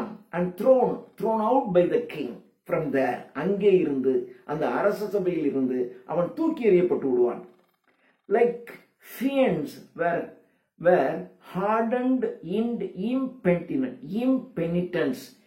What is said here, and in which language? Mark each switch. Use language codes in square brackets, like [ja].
[en] and thrown out by the king from there. [ta] அங்கே இருந்து அந்த அரச சபையில் இருந்து அவன் தூக்கி எறியப்பட்டு விடுவான். [en] like fiends were hardened in impenitence.